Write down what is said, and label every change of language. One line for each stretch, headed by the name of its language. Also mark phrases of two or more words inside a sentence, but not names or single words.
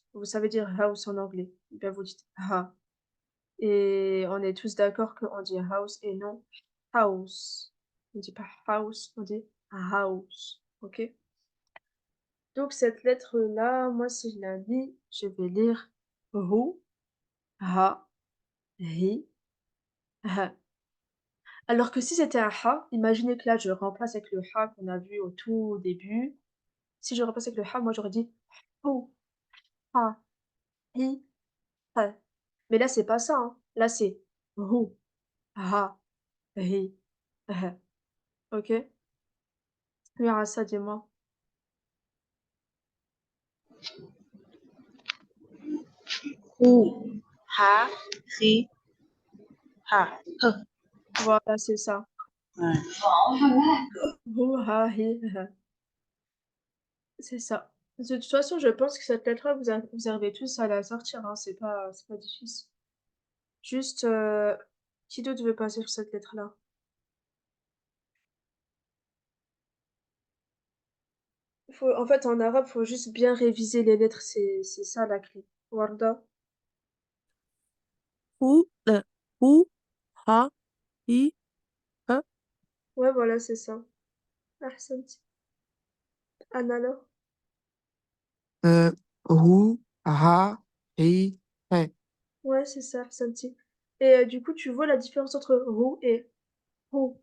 French: Vous savez dire house en anglais. Eh bien, vous dites ha. Et on est tous d'accord qu'on dit house et non house. On dit pas house, on dit house. OK? Donc cette lettre-là, moi si je la lis, je vais lire ru, ha, ri, ha. Alors que si c'était un ha, imaginez que là je remplace avec le ha qu'on a vu au tout début. Si je remplace avec le ha, moi j'aurais dit hu, ha, hi, ha. Mais là c'est pas ça, hein. Là c'est ru, ha, ri, ha. OK? Oui, ça, dis-moi. Hu, ha, ri, ha. Voilà, c'est ça. Ouais. Hu, ha, hi, ha. C'est ça. De toute façon, je pense que cette lettre-là, vous arrivez tous à la sortir, hein, c'est pas difficile. Juste, qui d'autre veut passer sur cette lettre-là? En fait, en arabe, faut juste bien réviser les lettres, c'est ça la clé. Warda? Hu, hu, ha, hi, ha. Ouais, voilà, c'est ça. Ahsanti. Anna alors? Euh, Ru, Ha, Ri, He. Ouais, c'est ça, Ahsanti. Et du coup, tu vois la différence entre roux et roux?